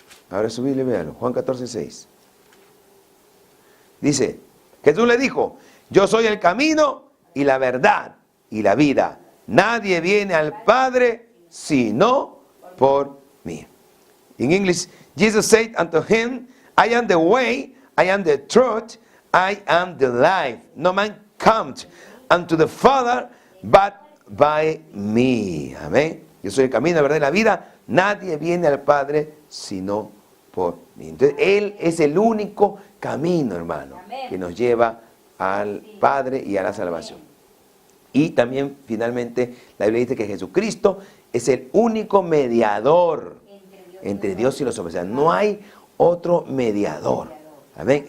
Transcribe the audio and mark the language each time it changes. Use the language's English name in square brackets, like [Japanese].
[Spanish] Ahora su Biblia, véalo. Juan 14:6. Dice, Jesús le dijo, yo soy el camino y la verdad y la vida. Nadie viene al Padre sino por mí. [English] In English, Jesus said unto him, I am the way, I am the truth, I am the life. No man comes unto the Father but by me. [Spanish] Amén. Yo soy el camino, la verdad y la vida. Nadie viene al Padre sino por mí. Entonces, Él es el único camino, hermano, que nos lleva al Padre y a la salvación. Y también, finalmente, la Biblia dice que Jesucristo es el único mediador entre Dios y los hombres. O sea, no hay otro mediador. Amén.